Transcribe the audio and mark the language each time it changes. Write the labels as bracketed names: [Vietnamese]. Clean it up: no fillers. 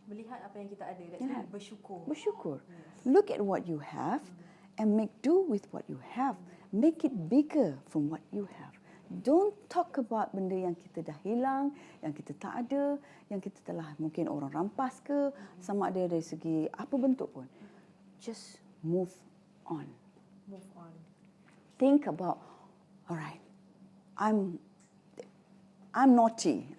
[Malay] Melihat apa yang kita ada dan bersyukur. Bersyukur. [English] Look at what you have and make do with what you have. Make it bigger from what you have. Don't talk about [Malay] benda yang kita dah hilang, yang kita tak ada, yang kita telah mungkin orang rampas ke, sama ada dari segi apa bentuk pun. [English] Just move on. Move on. Think about, alright, I'm naughty.